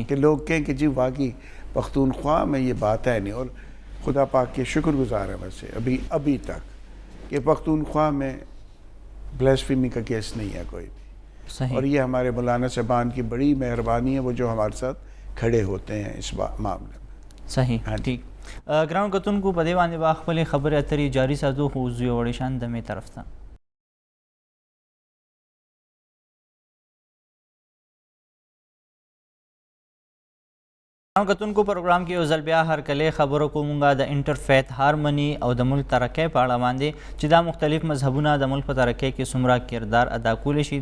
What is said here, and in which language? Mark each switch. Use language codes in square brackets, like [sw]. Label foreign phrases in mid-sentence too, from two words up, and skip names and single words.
[ur] کہ لوگ کہیں کہ جی واقعی پختونخوا میں یہ بات ہے نہیں. اور خدا پاک کے شکر گزار ہے ویسے ابھی تک کہ پختونخوا میں بلیسفیمی کا کیس نہیں ہے کوئی بھی. صحیح. اور یہ ہمارے مولانا صاحبان کی بڑی مہربانی ہے، وہ جو ہمارے ساتھ کھڑے ہوتے ہیں اس معاملے میں. صحیح. ٹھیک. [ps] ګرانو کتونکو په دې باندې به خپلې خبرې اترې جاري ساتو، خو اوس یو وړې شان دمې طرف ته. کتونکو پروګرام کې یو ځل بیا هرکلی خبرو کوو مونږ د [en] interfaith harmony [ps] او د ملک ترقۍ په اړه باندې چې دا مختلف مذهبونه د ملک په ترقۍ کې څومره کردار ادا کولی شي.